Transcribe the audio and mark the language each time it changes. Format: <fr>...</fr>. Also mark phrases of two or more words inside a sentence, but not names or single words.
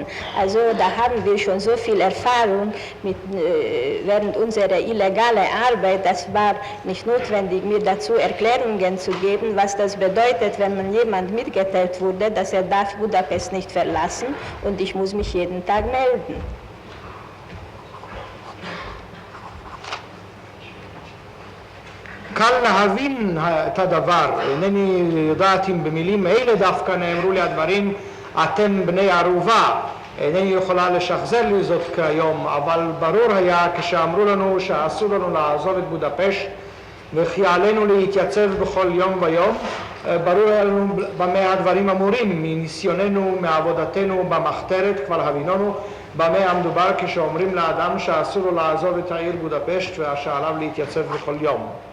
<de>Also da haben wir schon so viel Erfahrung während unserer illegalen Arbeit. Das war nicht notwendig, mir dazu Erklärungen zu geben, was das bedeutet, wenn man jemand mitgeteilt wurde, dass er darf Budapest nicht verlassen und ich muss mich jeden Tag melden.</de> <he>קל להבין את הדבר, אינני יודעת אם במילים אלה דווקא נאמרו לי הדברים אתם בני ערובה, אינני יכולה לשחזר לי זאת כיום, אבל ברור היה כשאמרו לנו שאסור לנו לעזוב את בודפשט וכי עלינו להתייצב בכל יום ויום, ברור היה לנו במה הדברים אמורים, מניסיוננו, מעבודתנו במחתרת, כבר הבינונו, במה המדובר כשאומרים לאדם שאסור לו לעזוב את העיר בודפשט ושעליו להתייצב בכל יום.</he>